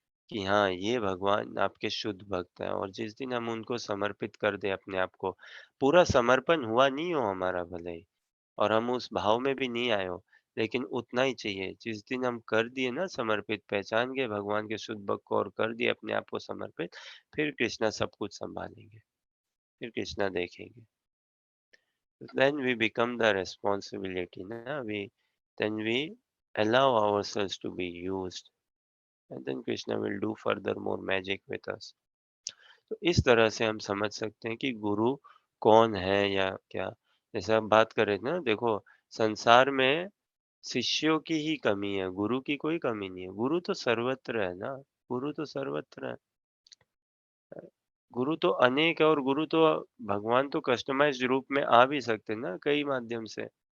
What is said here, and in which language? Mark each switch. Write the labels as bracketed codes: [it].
[hi] कि हाँ, ये भगवान आपके शुद्ध भक्त हैं और जिस दिन हम उनको समर्पित कर दें अपने आप को, पूरा समर्पण हुआ नहीं हो हमारा भले ही और हम उस भाव में भी नहीं आए हो, लेकिन उतना ही चाहिए। जिस दिन हम कर दिए ना समर्पित, पहचान गए भगवान के शुद्ध भक्त को और कर दिए अपने आप को समर्पित, फिर कृष्णा सब कुछ सँभालेंगे, फिर कृष्णा देखेंगे। [en] Then we become the responsibility, na? Then we allow ourselves to be used, and then Krishna will do further more magic with us. [hi] तो इस तरह से हम समझ सकते हैं कि गुरु कौन है या क्या। जैसे हम बात कर रहे थे ना, देखो संसार में शिष्यों की ही कमी है, गुरु की कोई कमी नहीं है। गुरु तो सर्वत्र है ना, गुरु तो सर्वत्र है। गुरु तो अनेक है और गुरु तो भगवान तो कस्टमाइज्ड रूप में आ भी सकते हैं ना कई माध्यम से।